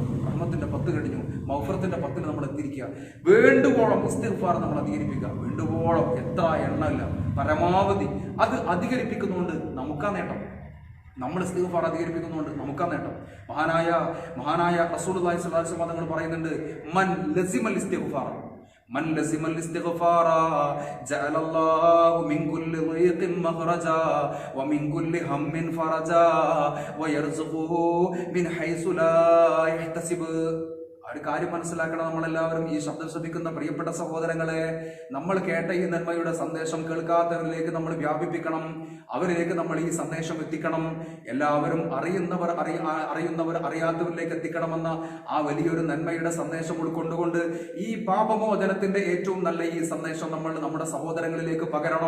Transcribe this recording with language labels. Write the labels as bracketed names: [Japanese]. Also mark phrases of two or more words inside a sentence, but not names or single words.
[Malayalam] റഹ്മത്തിന്റെ 10 കഴിഞ്ഞു, മഗ്ഫിറത്തിന്റെ 10 നമ്മൾ എത്തിയിരിക്കുക. വേണ്ടുവോളം ഇസ്തിഗ്ഫാർ നമ്മൾ അധികരിപ്പിക്കുക. വേണ്ടുവോളം, എത്ര എണ്ണമില്ല, പരമാവധി അത് അധികരിപ്പിക്കുന്നുണ്ട് നമുക്കാ നേട്ടം. നമ്മൾ ഇസ്തിഗ്ഫാർ അധികരിപ്പിക്കുന്നുണ്ട് നമുക്കാ നേട്ടം. [Arabic] മഹാനായ رسول الله صلى الله عليه وسلم [Malayalam] തങ്ങൾ പറയുന്നുണ്ട്, [Arabic] من لزم الاستغفار من لزم الاستغفار جعل الله من كل ضيق مخرجا ومن كل هم فرجا ويرزقه من حيث لا يحتسب. [Malayalam] ഒരു കാര്യം മനസ്സിലാക്കണം, നമ്മളെല്ലാവരും ഈ ശബ്ദം ശ്രമിക്കുന്ന പ്രിയപ്പെട്ട സഹോദരങ്ങളെ, നമ്മൾ കേട്ട ഈ നന്മയുടെ സന്ദേശം കേൾക്കാത്തവരിലേക്ക് നമ്മൾ വ്യാപിപ്പിക്കണം. അവരിലേക്ക് നമ്മൾ ഈ സന്ദേശം എത്തിക്കണം. എല്ലാവരും അറിയുന്നവർ അറിയാത്തവരിലേക്ക് എത്തിക്കണമെന്ന ആ വലിയൊരു നന്മയുടെ സന്ദേശം ഉൾക്കൊണ്ടുകൊണ്ട് ഈ പാപമോചനത്തിന്റെ ഏറ്റവും നല്ല ഈ സന്ദേശം നമ്മൾ നമ്മുടെ സഹോദരങ്ങളിലേക്ക് പകരണം.